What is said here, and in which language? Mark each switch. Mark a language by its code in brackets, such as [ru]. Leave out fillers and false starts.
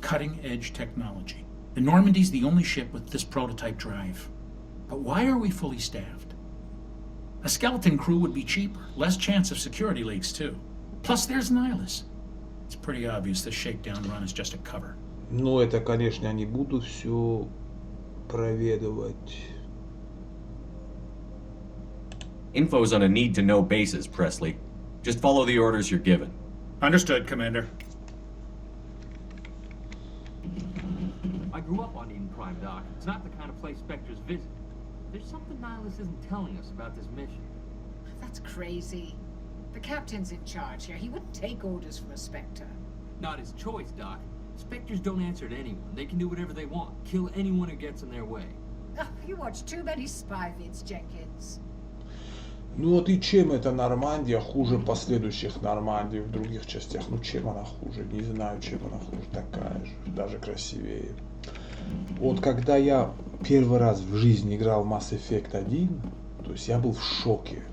[en] Cutting-edge technology. The Normandy's the only ship with this prototype drive. But why are we fully staffed? A skeleton crew would be cheaper, less chance of security leaks too. Plus there's Nihilus. It's pretty obvious this shakedown run is just a cover. [ru] Ну, это, конечно, я не буду все проведывать. [en] Info's on a need-to-know basis, Presley. Just follow the orders you're given. Understood, Commander. I grew up on Eden Prime, Doc. It's not the kind of place Spectres visit. There's something Nihilus isn't telling us about this mission. That's crazy. The captain's in charge here. He wouldn't take orders from a Spectre. Not his choice, Doc. Spectres don't answer to anyone. They can do whatever they want. Kill anyone who gets in their way. Oh, you watch too many spy vids, Jenkins. [ru] Ну вот и чем эта Нормандия хуже последующих Нормандий в других частях? Ну чем она хуже? Не знаю, чем она хуже. Такая же, даже красивее. Вот когда я первый раз в жизни играл в Масс Эффект 1, то есть я был в шоке.